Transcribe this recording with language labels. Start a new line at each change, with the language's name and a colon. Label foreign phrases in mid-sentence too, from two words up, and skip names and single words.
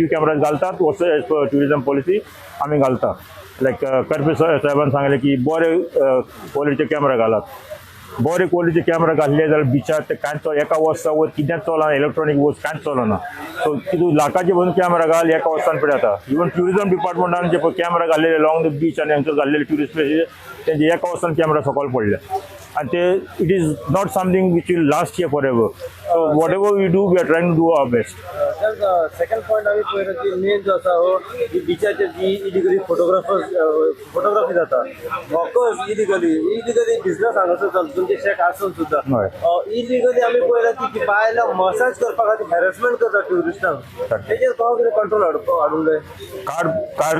Konkani: कॅमराज घालतात
English: as per tourism policy
Konkani: आमी घालता लायक करपे साहेबान सांगलें की बरे क्वॉलिटीचे कॅमेरा घालात बरे क्वॉलिटीचे कॅमेरा घातले जाल्यार बिचार ते कांयच एका वर्सा वयर कितेंच चलना इलेक्ट्रॉनीक वस्त कांयच चलना सो तितून लाखाचे बसून कॅमेरा घाल एका वर्सान पिडें जाता इवन ट्युरिजम डिपार्टमेंटान जे पळय कॅमेरा घाल्लेले
English: long the beach
Konkani: आनी हांगसर घाल्लेले
English: tourist places
Konkani: तेंचे एका वर्सान कॅमेरा सकयल पडले
English: and it is not something which will last here forever. So whatever we do, we are trying to do our best.
Konkani: तर
English: second point
Konkani: आम्ही पळयलो की मेन जो आसा हो की बिचाचेर जी
English: illegally photography
Konkani: जाता
English: walkers illegally business
Konkani: हांगासर चलता तुमचे शेक आसून सुद्दां इलिगली आमी पळयला की बायलां मसाज करपा खातीर हॅरेसमेंट करता ट्युरिस्टांक तेजेर तो कितें कंट्रोल हाडूंक जाय